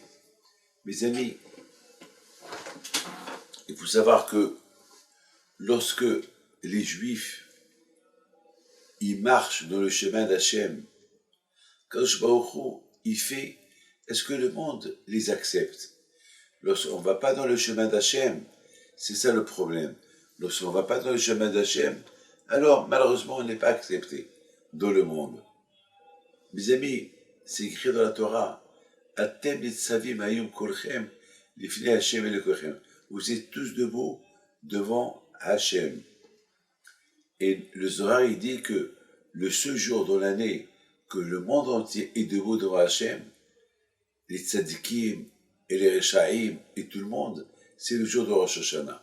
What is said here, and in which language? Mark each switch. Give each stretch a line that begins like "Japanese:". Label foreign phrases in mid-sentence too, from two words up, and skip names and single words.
French: Mes amis, il faut savoir que lorsque les Juifs ils marchent dans le chemin d'Hachem,
Hebrew: קדוש ברוך הוא,
French: il fait, est-ce que le monde les accepte? Lorsqu'on ne va pas dans le chemin d'Hachem, c'est ça le problème. Lorsqu'on ne va pas dans le chemin d'Hachem, alors malheureusement on n'est pas accepté dans le monde. Mes amis, c'est écrit dans la Torah,
Hebrew: אתם נצבים היום כלכם לפני ה׳ אלהיכם.
French: Vous êtes tous debout devant Hachem. Et le Zohar, il dit que le seul jour dans l'année que le monde entier est debout devant Hachem, les tzadikim et les rechaïm et tout le monde, c'est le jour de Rosh Hashanah.